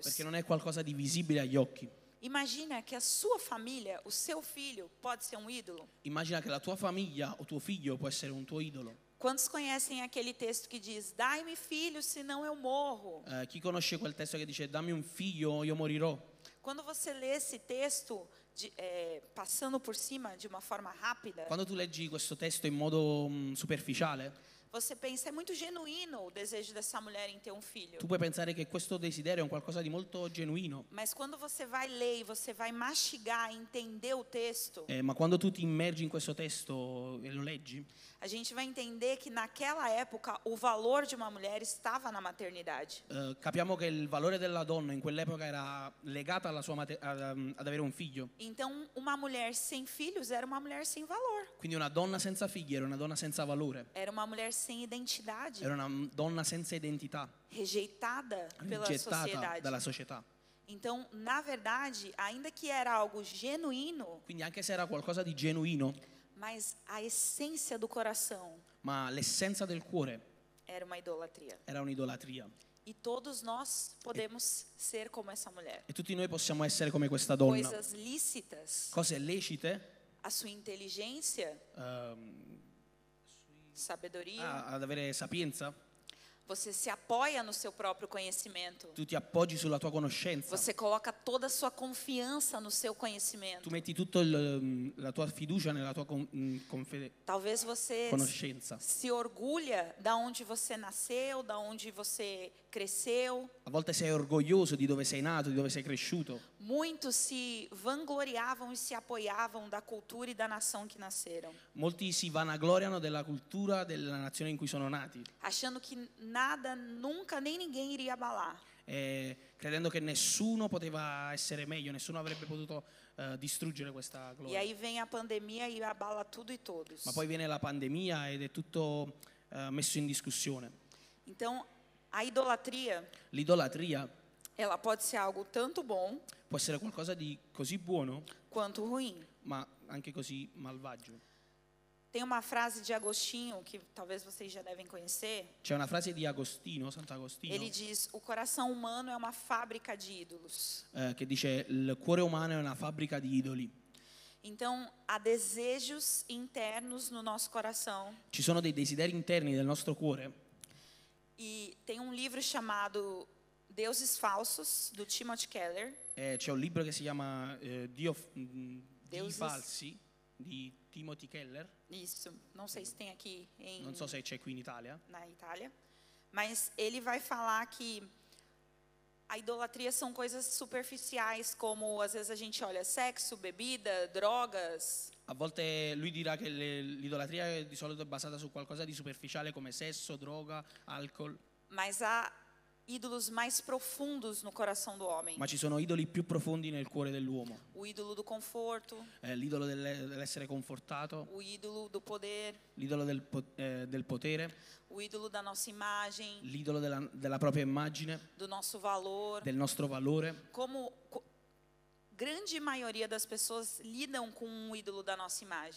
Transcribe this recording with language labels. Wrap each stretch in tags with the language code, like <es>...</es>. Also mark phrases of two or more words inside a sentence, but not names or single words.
<it>perché non è qualcosa di visibile agli occhi.</it> <pt>Imagina que a sua família, o seu filho, pode ser um ídolo.</pt> <it>Immagina che la tua famiglia o tuo figlio può essere un tuo idolo.</it> <pt>Quantos conhecem aquele texto que diz: dai-me filho, senão eu morro?</pt> <it>Chi conosce quel testo che dice dammi un figlio o io morirò?</it> <pt>Quando você lê esse texto, passando por cima de uma forma rápida,</pt> <it>Quando tu leggi questo testo in modo superficiale,</it> <pt>você pensa, é muito genuíno o desejo dessa mulher em ter um filho.</pt> <it>tu puoi pensare che questo desiderio è un qualcosa di molto genuino.</it> <pt>Mas quando você vai ler e você vai mastigar e entender o texto,</pt> <it>Ma quando tu ti immergi in questo testo e lo leggi,</it> <pt>a gente vai entender que naquela época o valor de uma mulher estava na maternidade.</pt> <it>capiamo che il valore della donna in quell'epoca era legata alla sua ad avere un figlio.</it> <pt>Então, uma mulher sem filhos era uma mulher sem valor.</pt> <it>Quindi una donna senza figli era una donna senza valore,</it> <pt>Era uma mulher sem identidade,</pt> <it>era una donna senza identità,</it> <pt>rejeitada pela</pt> <it>rigettata</it> <pt>sociedade.</pt> <it>dalla società.</it> <pt>Então, na verdade, ainda que era algo genuíno,</pt> <it>Quindi anche se era qualcosa di genuino,</it> <pt>mas a essência do coração</pt> <it>ma l'essenza del cuore</it> <pt>era uma idolatria.</pt> <it>era un'idolatria.</it> <pt>E todos nós podemos ser como essa mulher.</pt> <it>E tutti noi possiamo essere come questa donna.</it> <pt>Coisas lícitas,</pt> <it>Cose lecite,</it> <pt>a sua inteligência, sabedoria,</pt> <it>ad avere sapienza,</it> <pt>você se apoia no seu próprio conhecimento.</pt> <it>tu ti appoggi sulla tua conoscenza,</it> <pt>Você coloca toda a sua confianza no seu conhecimento.</pt> <it>tu metti tutta la tua fiducia nella tua</it> <pt>Talvez você</pt> <it>conoscenza.</it> <pt>se orgulha da onde você nasceu, da onde você cresceu.</pt> <it>A volte sei orgoglioso di dove sei nato, di dove sei cresciuto.</it> <pt>Muitos se vangloriavam e se apoiavam da cultura e da nação que nasceram,</pt> <it>Molti si vanagloriano della cultura della nazione in cui sono nati,</it> <pt>achando que nada, nunca, nem ninguém iria abalar.</pt> <it>credendo che nessuno poteva essere meglio, nessuno avrebbe potuto distruggere questa</it> <pt>E</pt> <it>gloria.</it> <pt>aí vem a pandemia e abala tudo e todos.</pt> <it>Ma poi viene la pandemia ed è tutto messo in discussione.</it> <pt>Então, a idolatria,</pt> <it>L'idolatria</it> <pt>ela pode ser algo tanto bom</pt> <it>può essere qualcosa di così buono,</it> <pt>quanto ruim.</pt> <it>ma anche così malvagio.</it> <pt>Tem uma frase de Agostinho que talvez vocês já devem conhecer.</pt> <it>C'è una frase di Agostino, Sant'Agostino,</it> <pt>Ele diz: o coração humano é uma fábrica de ídolos.</pt> <it>che dice il cuore umano è una fabbrica di idoli.</it> <pt>Então, há desejos internos no nosso coração.</pt> <it>Ci sono dei desideri interni del nostro cuore.</it> <pt>E tem um livro chamado Deuses Falsos, do Timothy Keller.</pt> <it>C'è un libro che si chiama Dii</it> <pt>Deuses.</pt> <it>falsi di Timothy Keller,</it> <pt>Isso, não sei se tem aqui</pt> <it>non so se c'è qui in Italia,</it> <pt>na Itália. Mas ele vai falar que a idolatria são coisas superficiais, como às vezes a gente olha sexo, bebida, drogas.</pt> <it>a volte lui dirà che l'idolatria di solito è basata su qualcosa di superficiale come sesso, droga, alcol,</it> <pt>Mas a ídolos mais profundos no coração do homem.</pt> <it>ma ci sono idoli più profondi nel cuore dell'uomo.</it> <pt>O ídolo do conforto,</pt> <it>L'idolo dell'essere confortato,</it> <pt>o ídolo do poder,</pt> <it>l'idolo del potere,</it> <pt>o ídolo da nossa imagem,</pt> <it>l'idolo della propria immagine,</it> <pt>do nosso valor.</pt> <it>del nostro valore.</it> <pt>Grande maioria das pessoas lidam com um ídolo da nossa imagem.</pt>